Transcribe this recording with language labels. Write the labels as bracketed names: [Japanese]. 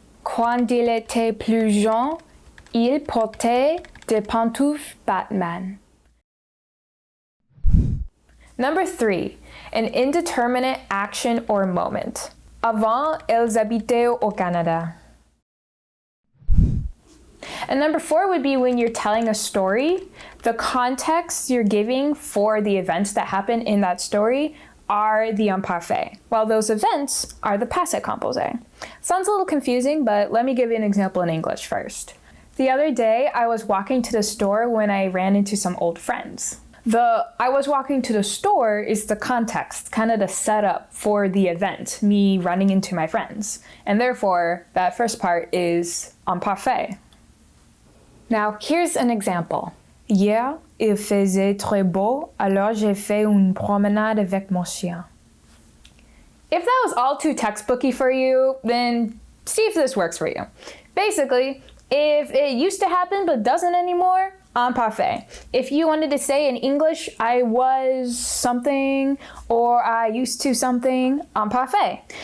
[French] Quand il était plus jeune, il portait des pantoufles Batman. [English] Number 3, an indeterminate action or moment. [French] Avant, elles habitaient au Canada. [English] And number 4 would be when you're telling a story, the context you're giving for the events that happen in that story are the imparfait, while those events are the passé composé. Sounds a little confusing, but let me give you an example in English first. The other day, I was walking to the store when I ran into some old friends. The I was walking to the store is the context, kind of the setup for the event, me running into my friends. And therefore, that first part is imparfait. Now, here's an example. [French] Hier, il faisait très beau, alors j'ai fait une promenade avec mon chien. [English] If that was all too textbooky for you, then see if this works for you. Basically, if it used to happen but doesn't anymore, imparfait. If you wanted to say in English, I was something or I used to something, imparfait.